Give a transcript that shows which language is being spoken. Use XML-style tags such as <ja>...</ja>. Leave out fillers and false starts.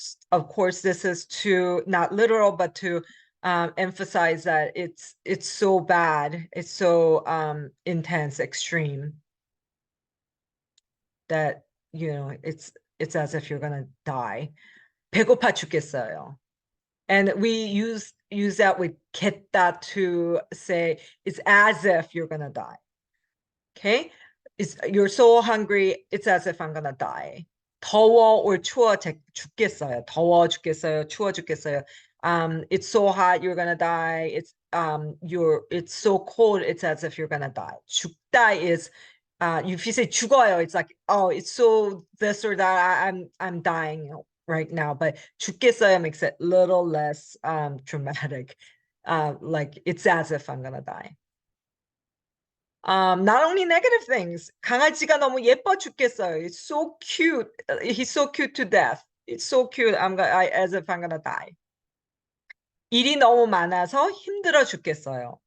<en>Of course, this is to not literal, but to emphasize that it's so bad, it's so intense, extreme that it's as if you're gonna die.</en> <ko>배고파 죽겠어요.</ko> <en>And we use that with 겠다 to say it's as if you're gonna die. Okay, you're so hungry, it's as if I'm gonna die.</en> <ko>더워 or 추워 죽겠어요. 더워 죽겠어요. 추워 죽겠어요.</ko> <en>It's so hot, you're gonna die. It's so cold, it's as if you're gonna die. 죽다 is if you say 죽어요, it's like, oh, it's so this or that. I'm dying right now. But 죽겠어요 makes it a little less dramatic. Like it's as if I'm gonna die. Not only negative things.</en> <ko>강아지가 너무 예뻐 죽겠어요.</ko> <en>It's so cute. He's so cute to death. It's so cute. As if I'm gonna die.</en> <ko>일이 너무 많아서 힘들어 죽겠어요.</ko>